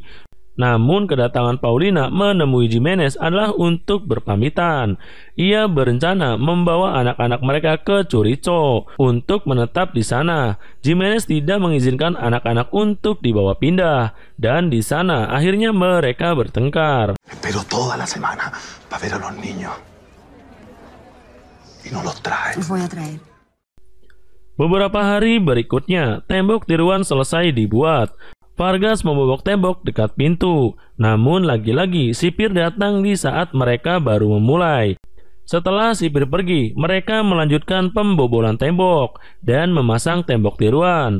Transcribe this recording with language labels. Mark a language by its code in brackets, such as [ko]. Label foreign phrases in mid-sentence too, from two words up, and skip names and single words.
[id] Namun kedatangan Paulina menemui Jimenez adalah untuk berpamitan. Ia berencana membawa anak-anak mereka ke Chorizo untuk menetap di sana. Jimenez tidak mengizinkan anak-anak untuk dibawa pindah, dan di sana akhirnya mereka bertengkar. [es] Pero toda la semana para ver a los niños y no los traes. Voy a traer. [id] Beberapa hari berikutnya, tembok tiruan selesai dibuat. Vargas membobok tembok dekat pintu, namun lagi-lagi sipir datang di saat mereka baru memulai. Setelah sipir pergi, mereka melanjutkan pembobolan tembok dan memasang tembok tiruan.